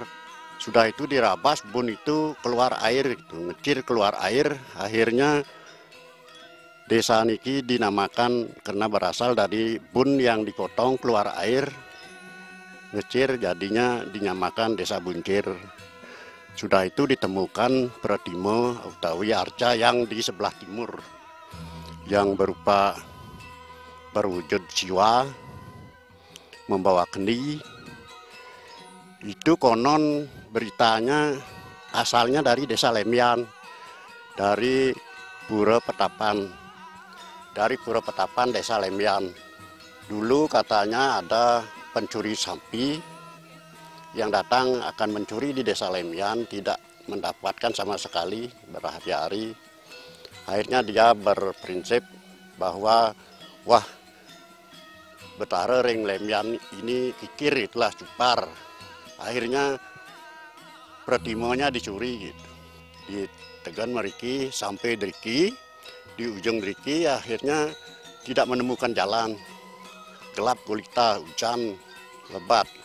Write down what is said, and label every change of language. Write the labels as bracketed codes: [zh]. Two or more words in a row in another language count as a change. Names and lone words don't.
[id] Sudah itu dirabas, bun itu keluar air, ngecir keluar air, akhirnya desa niki dinamakan karena berasal dari bun yang dipotong keluar air, ngecir, jadinya dinamakan Desa Buncir. Sudah itu ditemukan Pratimo utawi arca yang di sebelah timur yang berupa berwujud siwa membawa kendi. Itu konon beritanya asalnya dari Desa Lemian, dari Pura Petapan Desa Lemian. Dulu katanya ada pencuri sapi yang datang akan mencuri di Desa Lemian, tidak mendapatkan sama sekali berhari-hari. Akhirnya dia berprinsip bahwa wah, [ban] betara ring [id] lemyan ini kikir itulah cupar. Akhirnya pretimonya dicuri gitu. [ban] Ditegan meriki [id] sampai deriki, di ujung deriki akhirnya tidak menemukan jalan. Gelap gulita, hujan lebat gitu.